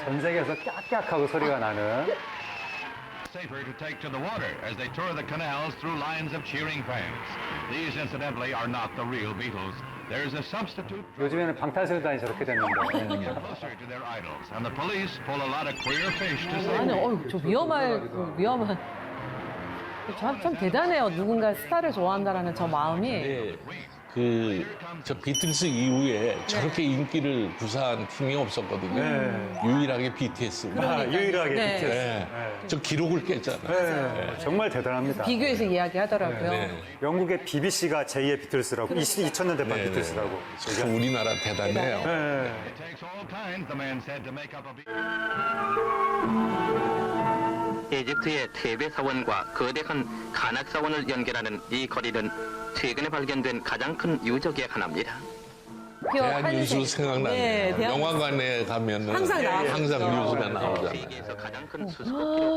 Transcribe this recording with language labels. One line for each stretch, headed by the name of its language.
Korean: 전 세계에서 깍깍하고 소리가 나는.
English: Safer to take to the water as they tour the canals through lines of cheering fans. These, incidentally, are not the real Beatles. There's a substitute
Korean: 요즘에는 방탄소년단이 저렇게 됐는데.
English: closer to their idols, and the police pull a lot of queer fish to save
Korean: 아니,
English: them.
Korean: 저 위험한. 참 대단해요. 누군가 스타를 좋아한다라는 저 마음이. 저 비틀스 이후에 저렇게 인기를 구사한 팀이 없었거든요. 유일하게 BTS입니다. 유일하게 네. BTS. 저 기록을 깼잖아요. 정말 대단합니다. 비교해서 이야기하더라고요. 영국의 BBC가 제2의 비틀스라고, 2000년대 반 비틀스라고. 참 우리나라 대단해요.
English: It takes all kinds, the man said, to make up a Beatles.
Korean: 이집트의 테베 사원과 거대한 카낙 사원을 연결하는 이 거리는 최근에 발견된 가장 큰 유적의 하나입니다. 대한뉴스 생각나네요. 영화관에 가면은 항상 나와요. 항상 뉴스가 나오잖아요. 세계에서 가장 큰 수수께끼로